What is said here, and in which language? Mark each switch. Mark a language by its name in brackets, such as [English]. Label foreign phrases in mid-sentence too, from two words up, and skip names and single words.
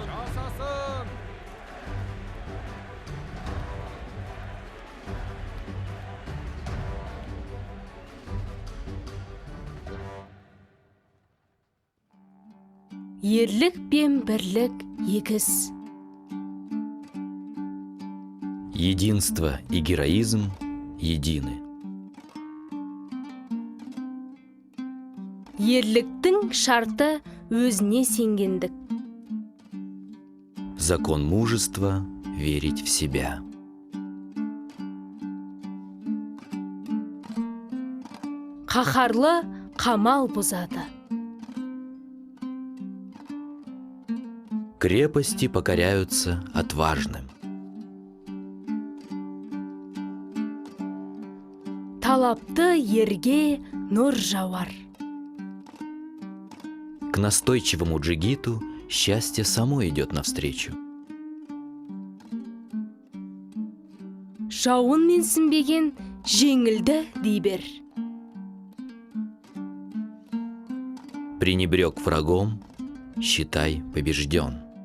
[Kazakh] Жасасын! Ерлік пен бірлік егіз. [Russian] Единство и героизм едины. [Kazakh] Ерліктің шарты өзіне сенгендік. [Russian] Закон мужества — верить в себя. [Kazakh] Қаһарлы қамал бұзады. [Russian] Крепости покоряются отважным. [Kazakh] Талапты ерге нұр жауар. [Russian] К настойчивому джигиту счастье само идет навстречу. [Kazakh] Жауын менсінбеген жеңілді дей бер. [Russian] Пренебрег врагом, считай побежден.